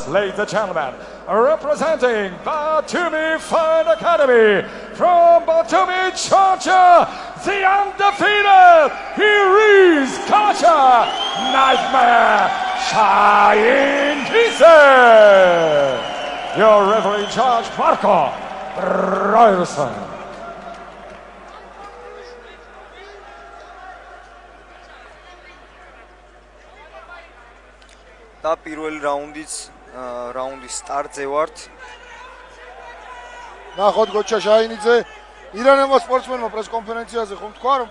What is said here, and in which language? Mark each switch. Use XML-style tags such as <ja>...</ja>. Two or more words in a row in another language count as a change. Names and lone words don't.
<en>ladies and gentlemen, representing Batumi Fine Academy from Batumi, Georgia, the undefeated, here is Kacha Nightmare Shine Kise. Your referee in charge, Marco Ryerson.</en> <ka>და პირველი რაუნდის სტარტზე ვართ. ნახოთ გოჩა შაინიძე ირანელმა სპორტსმენმა პრესკონფერენციაზე ხომ თქვა რომ</ka>